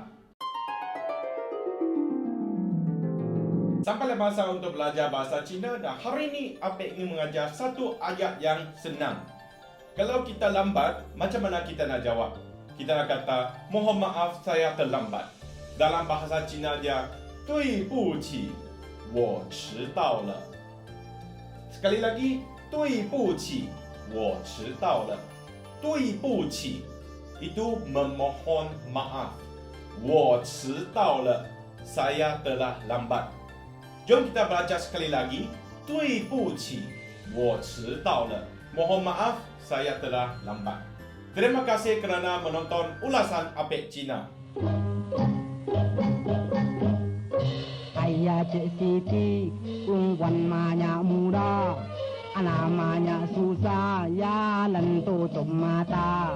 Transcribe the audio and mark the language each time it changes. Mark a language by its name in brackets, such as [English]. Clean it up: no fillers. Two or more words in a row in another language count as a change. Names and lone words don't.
[Malay] Sampailah masa untuk belajar bahasa Cina. Dan hari ini Apek ingin mengajar satu ayat yang senang. Kalau kita lambat, macam mana kita nak jawab? Kita nak kata, mohon maaf saya terlambat. Dalam bahasa Cina dia, [Chinese] 对不起，我迟到了. [Malay] Sekali lagi, [Chinese] 对不起，我迟到了. 对不起 itu memohon maaf. 我迟到了, [Malay] saya telah lambat. Jom kita baca sekali lagi. [Chinese] 对不起，我迟到了. [Malay] Mohon maaf, saya telah lambat. Terima kasih kerana menonton ulasan Apek Cina. Ayah Cik Siti, banyak muda, namanya susah, ya tutup mata.